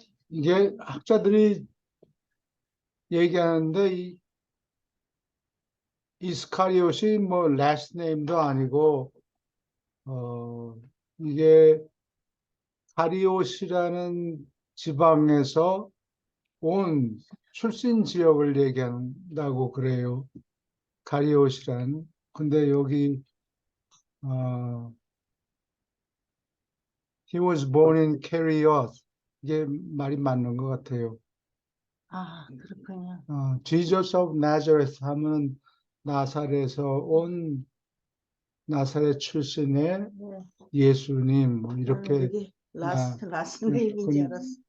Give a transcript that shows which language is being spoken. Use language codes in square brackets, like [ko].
[ko] 이게 학자들이 얘기하는데, 이스카리ot이 뭐, last name도 아니고, 이게 가리옷이라는 지방에서 온 출신 지역을 얘기한다고 그래요. 가리옷이란. 근데 여기, 어, [en] he was born in Kerioth. [ko] 이게 말이 맞는 것 같아요. 아, 그렇군요. Jesus of Nazareth 하면 나사렛에서 온 나사렛 출신의 네. 예수님, 뭐 나는 이렇게. 그게 아, 라스트 네임인 줄 알았어.